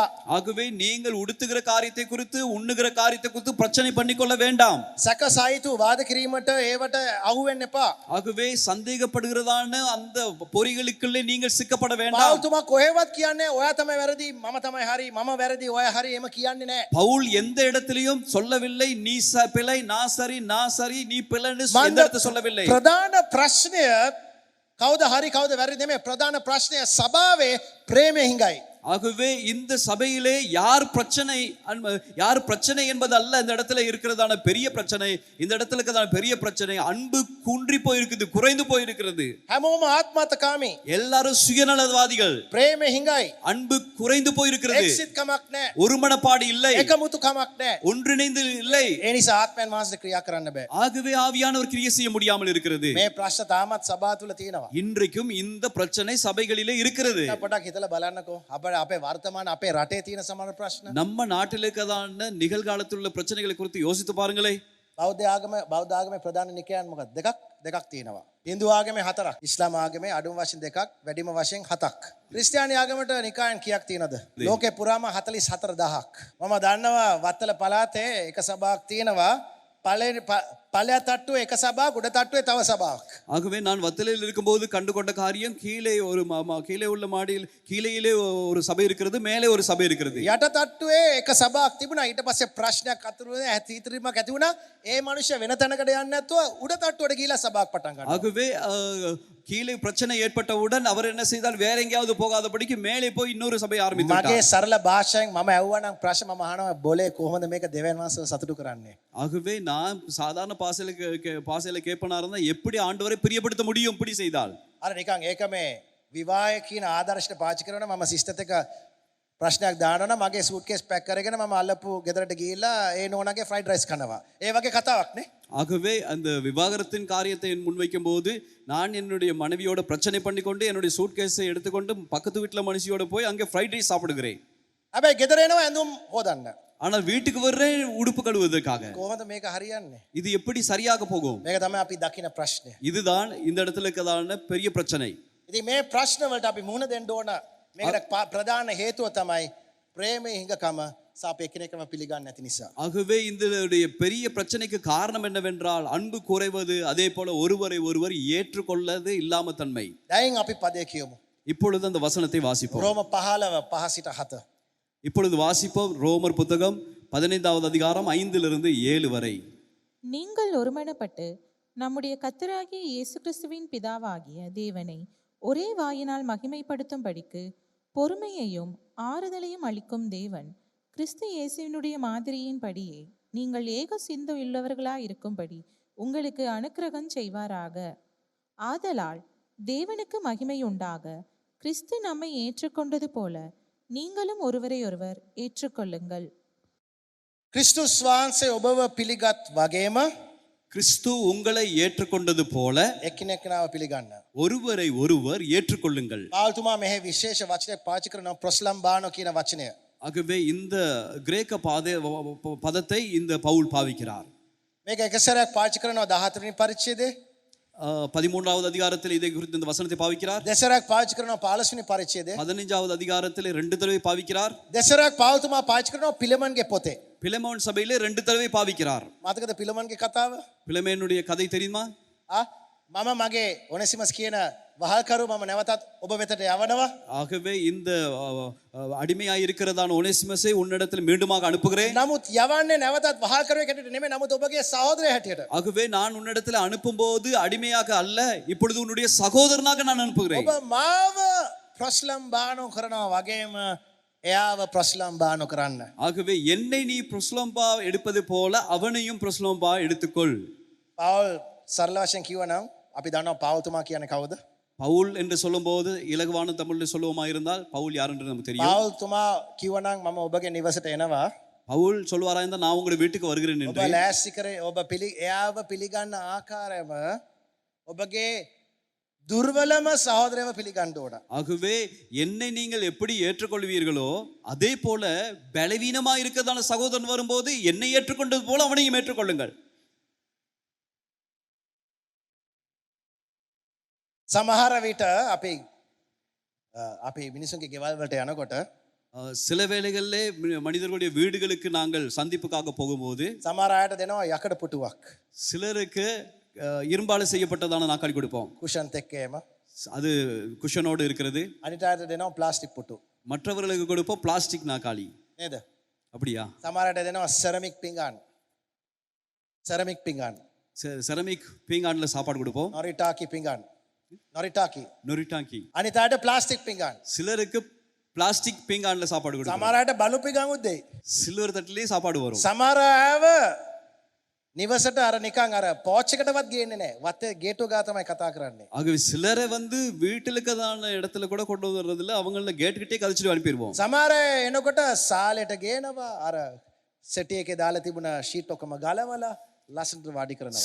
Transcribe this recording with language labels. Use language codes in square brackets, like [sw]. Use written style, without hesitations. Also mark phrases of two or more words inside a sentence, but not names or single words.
[ta] ஆகவே நீங்கள் உடுத்துகிற காரியத்தை குறித்து உண்ணுகிற காரியத்தை குறித்து பிரச்சனை பண்ணிக்கொள்ள வேண்டாம். [si] සැක සහිතු වාද කිරීමට ඒවට අහු වෙන්න එපා. [ta] ஆகவே சந்தேகப்படுகிறதான அந்த பொறிகளுக்குள்ளே நீங்கள் சிக்கப்பட வேண்டாம். [si] පවුල්තුමා කොහෙවත් කියන්නේ ඔයා තමයි වැරදි මම තමයි හරි මම වැරදි ඔයා හරි එහෙම කියන්නේ නැහැ. [ta] பவுல் எந்த இடத்திலையும் சொல்லவில்லை நீ பிழை நான் சரி நீ பிழைன்னு [si] මන්ද [ta] எந்த இடத்துல சொல்லவில்லை. [si] ප්‍රධාන ප්‍රශ්නය කවුද හරි කවුද වැරදි නෙමෙයි. ප්‍රධාன ප්‍රශ්නය සභාවේ ප්‍රේමය හිඟයි. [ta] ஆகவே இந்த சபையிலே யார் பிரச்சனை என்பது அல்ல இந்த இடத்துல இருக்கிறதான பெரிய பிரச்சனை. இந்த இடத்துல இருக்கிறதான பெரிய பிரச்சனை அன்பு குன்றி போயிருக்குது, குறைந்து போயிருக்கிறது. [si] හැමෝම ආත්මార్థකාමී. [ta] எல்லாரும் சுயநலவாதிகள். [si] ප්‍රේමය හිඟයි. [ta] அன்பு குறைந்து போயிருக்கிறது. [si] එක්සිට් කමක් නැහැ. [ta] ஒருமனப்பாடு இல்லை, [si] එකමුතු කමක් නැහැ. [ta] ஒன்றிணைந்து இல்லை. [si] ඒ නිසා ආත්මයන් වහන්සේට ක්‍රියා කරන්න බෑ. [ta] ஆகவே ஆவியானவர் கிரியை செய்ய முடியாமல் இருக்கிறது. [si] මේ ප්‍රශ්න තාමත් සභාව තුල තියෙනවා. [ta] இன்றைக்கும் இந்த பிரச்சனை சபைகளிலே இருக்கிறது. [si] පොඩක් හිතලා බලන්නකෝ. අපේ වර්තමාන අපේ රටේ තියෙන සමහර ප්‍රශ්න. [ta] நம்ம நாட்டில் இருக்கிறதான நிகழ்காலத்தில் உள்ள பிரச்சனைகளை குறித்து யோசித்து பாருங்களே. [si] බෞද්ධ ආගමේ ප්‍රධාන නිකායන් මොකක්ද? දෙකක් තියෙනවා. හින්දු ආගමේ 4ක්, ඉස්ලාම් ආගමේ අඩුම වශයෙන් 2ක්, වැඩිම වශයෙන් 7ක්. ක්‍රිස්තියානි ආගමට නිකායන් කීයක් තියෙනවද? ලෝකේ පුරාම 44000ක්. මම දන්නවා වත්තල පළාතේ එක සභාවක් තියෙනවා. [ta] பழைய தட்டுவே [si] එක සභාවක්, උඩ තට්ටුවේ තව සභාවක්. [ta] ஆகவே நான் வத்தலையில் இருக்கும்போது கண்டு கொண்ட காரியம் கீழே உள்ள மாடியில் கீழேயிலே ஒரு சபை இருக்கிறது, மேலே ஒரு சபை இருக்கிறது. [si] යට තට්ටුවේ එක සභාවක් තිබුණා. ඊට පස්සේ ප්‍රශ්නයක් අතුරුනේ ඇතිරිමක් ඇති වුණා. ඒ මනුස්සය වෙන තැනකට යන්නේ නැතුව උඩ තට්ටුවට ගිහිලා සභාවක් පටන් ගන්නවා. [ta] ஆகவே கீழே பிரச்சனை ஏற்பட்டவுடன் அவர் என்ன செய்தால் வேற எங்கேயாவது போகாதபடிக்கு மேலே போய் இன்னொரு சபை ஆரம்பித்தார். [si] මගේ සරල භාෂාවෙන් මම ඇහුවා නම් ප්‍රශ්න මම අහනවා බොලේ කොහොමද මේක දෙවියන් වහන්සේව සතුටු කරන්නේ? [ta] ஆகவே நான் சாதாரண பாசையில கேட்பனா இருந்தா எப்படி ஆண்டவரை பிரியப்படுத்த முடியும் இப்படி செய்தால்? [si] අර නිකන් ඒක මේ විවාහය කියන ආදර්ශයට පාවිච්චි කරනවා. මම සිස්ටර්ත් එක ප්‍රශ්නයක් දානවා නම් මගේ [en] suitcase pack [si] කරගෙන මම අල්ලපු ගෙදරට ගිහිල්ලා ඒ නෝනාගේ [en] fried rice [si] කනවා. ඒ වගේ කතාවක් නේ. [ta] ஆகவே அந்த விவாகரத்தின் காரியத்தை முன்வைக்கும் போது நான் என்னுடைய மனைவியோட பிரச்சனை பண்ணிக்கொண்டு என்னுடைய சூட்கேஸை எடுத்துக்கொண்டு பக்கத்து வீட்டுல மனுஷியோட போய் அங்கே [en] fried rice [ta] சாப்பிடுகிறேன். [si] හැබැයි ගෙදර එනවා ඇඳුම් හොදන්න. [ta] ஆனால் வீட்டுக்கு வர்றேன் உடுப்பு கழுவுவதற்காக. [si] කොහොමද මේක හරියන්නේ? [ta] இது எப்படி சரியாக போகும்? [si] මේක තමයි අපි දකින ප්‍රශ්නය. [ta] இதுதான் இந்த இடத்துல இருக்கிறதான பெரிய பிரச்சனை. [si] ඉතින් මේ ප්‍රශ්න වලට අපි මුහුණ දෙන්න ඕන. මේකට ප්‍රධාන හේතුව තමයි ප්‍රේමයේ හිඟකම සහ අපි එකිනෙකම පිළිගන්නේ නැති නිසා. [ta] ஆகவே இந்த பெரிய பிரச்சனைக்கு காரணம் என்னவென்றால் அன்பு குறைவது, அதே போல ஒருவரை ஒருவர் ஏற்றுக்கொள்ளது இல்லாம தன்மை. [si] දැන් අපි පදේ කියමු. [ta] இப்பொழுது அந்த வசனத்தை வாசிப்போம். [si] රෝම 15 සිට 7. [ta] இப்பொழுது வாசிப்போம் ரோமர் புத்தகம் 15வது அதிகாரம் 5 7 வரை. நீங்கள் ஒருமனப்பட்டு நம்முடைய கர்த்தராகிய இயேசு கிறிஸ்துவின் பிதாவாகிய தேவனை ஒரே வாயினால் மகிமைப்படுத்தும்படிக்கு பொறுமையையும் ஆறுதலையும் அளிக்கும் தேவன் கிறிஸ்து இயேசுவினுடைய மாதிரியின்படியே நீங்கள் ஏக சிந்தை உள்ளவர்களாய் இருக்கும்படி உங்களுக்கு அனுக்கிரகம் செய்வாராக. ஆதலால் தேவனுக்கு மகிமை உண்டாக கிறிஸ்து நம்மை ஏற்றுக்கொண்டது போல நீங்களும் ஒருவரை ஒருவர் ஏற்றுக்கொள்ளுங்கள். [si] ක්‍රිස්තුස් වහන්සේ ඔබව පිළිගත් වගේම [ta] கிறிஸ்து உங்களை ஏற்றுக்கொண்டது போல [si] එකිනෙකනාව පිළිගන්න. [ta] ஒருவரை ஒருவர் ஏற்றுக்கொள்ளுங்கள். [si] පාවුතුමා මෙහි විශේෂ වචනයක් පාවිච්චි කරනවා ප්‍රොස්ලම්බානෝ කියන වචනය. [ta] ஆகவே இந்த கிரேக்க பதத்தை இந்த பவுல் பாவிக்கிறார். [si] මේක එක සැරයක් පාවිච්චි කරනවා 14 වෙනි පරිච්ඡේදයේ. [ta] 13வது அதிகாரத்தில் இதை குறித்து இந்த வசனத்தை பாவிக்கிறார். [si] දෙසරයක් පාවිච්චි කරනවා 15 වෙනි පරිච්ඡේදයේ. [ta] 15வது அதிகாரத்தில் 2 தடவை பாவிக்கிறார். [si] දෙසරයක් පාවුතුමා පාවිච්චි කරනවා පිලමන්ගේ පොතේ. [ta] பிலமோன் சபையிலே 2 தடவை பாவிக்கிறார். [si] මතකද පිලමන්ගේ කතාව? [ta] பிலமேனுடைய கதை தெரியுமா? [si] මම මගේ ඔනෙසිමස් කියන වහල්කරු මම නැවතත් ඔබ වෙතට යවනවා. [ta] ஆகவே இந்த அடிமையாய் இருக்கிறதான ஒனேசிமஸை உன்னிடத்தில் மீண்டுமாக அனுப்புகிறேன். [si] නමුත් යවන්නේ නැවතත් වහල්කරුවෙක් හැටියට නෙමෙයි, නමුත් ඔබගේ සහෝදරයෙක් හැටියට. [ta] ஆகவே நான் உன்னிடத்தில் அனுப்பும்போது அடிமையாக அல்ல, இப்பொழுது உன்னுடைய சகோதரனாக நான் அனுப்புகிறேன். [si] ඔබ මාව ප්‍රොස්ලම්බානෝ කරනවා වගේම එයාව ප්‍රොස්ලම්බානෝ කරන්න. [ta] ஆகவே என்னை நீ பிரஸ்லம்பா எடுப்பது போல அவனையும் பிரஸ்லம்பா எடுத்துக்கொள். [si] පවුල් සරල වශයෙන් කිව්වනම් අපි දන්නවා පවුතුමා කියන්නේ කවුද? [ta] பவுல் என்று சொல்லும்போது இலகுவான தமிழில் சொல்லுவோமா இருந்தால் பவுல் யார் என்று நமக்கு தெரியும். [si] පවුතුමා කිව්වනම් මම ඔබගේ නිවසට එනවා. [ta] பவுல் சொல்வாரா இருந்தால் நான் உங்களுடைய வீட்டுக்கு வருகிறேன் [si] ඔබ [ta] என்று. [si] ලෑස්ති කරේ ඔබ එයාව පිළිගන්න ආකාරයම ඔබගේ දුර්වලම සහෝදරයව පිළිගන්න ඕන. [ta] ஆகவே என்னை நீங்கள் எப்படி ஏற்றுக்கொள்வீர்களோ அதே போல பலவீனமா இருக்கிறதான சகோதரன் வரும்போது என்னை ஏற்றுக்கொண்டது போல அவனையும் ஏற்றுக்கொள்ளுங்கள். [si] සමහර විට අපි මිනිසුන්ගේ ගෙවල් වලට යනකොට [ta] சில வேளைகளிலே மனிதர்களுடைய வீடுகளுக்கு நாங்கள் சந்திப்புக்காக போகும்போது [si] සමහර අයට දෙනවා යකඩ පුටුවක්. [ta] சிலருக்கு இரும்பால செய்யப்பட்டதான நாற்காலி கொடுப்போம். [si] කුෂන් එක්කේම. [ta] அது குஷனோடு இருக்கிறது. [si] අනිත් අයට දෙනවා ප්ලාස්ටික් පුටු. [ta] மற்றவர்களுக்கு கொடுப்போம் பிளாஸ்டிக் நாற்காலி. [si] නේද? [ta] அப்படியா? [si] සමහර අයට දෙනවා සෙරමික් පිඟාන. සෙරමික් පිඟාන. [ta] செரமிக் பீங்கான்ல சாப்பாடு கொடுப்போம். [si] නොරිටාකි පිඟාන. නොරිටාකි. [ta] நொரிட்டாங்கி. [si] අනිත් අයට ප්ලාස්ටික් පිඟාන. [ta] சிலருக்கு பிளாஸ்டிக் பீங்கான்ல சாப்பாடு கொடுப்போம். [si] සමහර අයට බලු පිඟානුත් දෙයි. [ta] சில்வர் தட்டிலே சாப்பாடு வரும். [si] සමහර අයව නිවසට අර නිකන් අර පෝච් එකටවත් ගේන්නේ නැහැ. වත්තේ ගේට්ටුව ගා තමයි කතා කරන්නේ. [ta] ஆகவே சிலரை வீட்டில் இருக்கதான இடத்துல கூட கொண்டு வர்றதில்ல, அவங்கள கேட் கிட்டே கழிச்சிட்டு அனுப்பிடுவோம். [si] සමහර අය එනකොට සාලෙට ගේනවා අර සෙටි එකේ දාලා තිබුණ ෂීට් ඔක්කොම ගලවලා ලස්සනට වාඩි කරනවා.